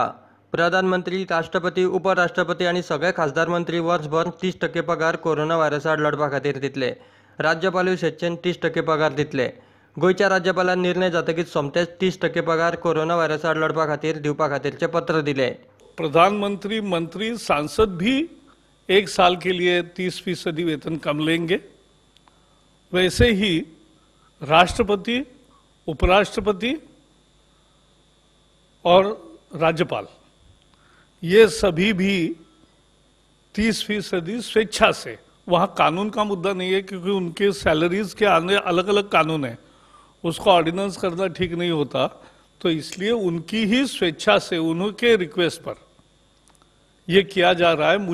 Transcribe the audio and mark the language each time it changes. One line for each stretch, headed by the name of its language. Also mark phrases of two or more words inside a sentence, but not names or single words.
Konkani: प्रधानमंत्री, राष्ट्रपती, उपराष्ट्रपती आणि सगळे खासदार मंत्री वर्षभर 30% पगार कोरोना व्हायरसार लढपा खातीर दितले. राज्यपाल स्वेच्छेन 30% पगार दितले. गोयच्या राज्यपालान निर्णय जातकीच सोमतेच 30% पगार कोरोना व्हायरसार लढपा खातीर दिवपा खातीरचे पत्र दिले. प्रधानमंत्री, मंत्री,
Hindi: सांसद भी 1 साल के लिए 30% वेतन कम लेंगे. वैसे ही राष्ट्रपति, उपराष्ट्रपति और राज्यपाल ये सभी भी 30% स्वेच्छा से, वहाँ कानून का मुद्दा नहीं है क्योंकि उनके सैलरीज के आने अलग अलग कानून है, उसको ऑर्डिनेंस करना ठीक नहीं होता, तो इसलिए उनकी ही स्वेच्छा से, उनके रिक्वेस्ट पर ये किया जा रहा है.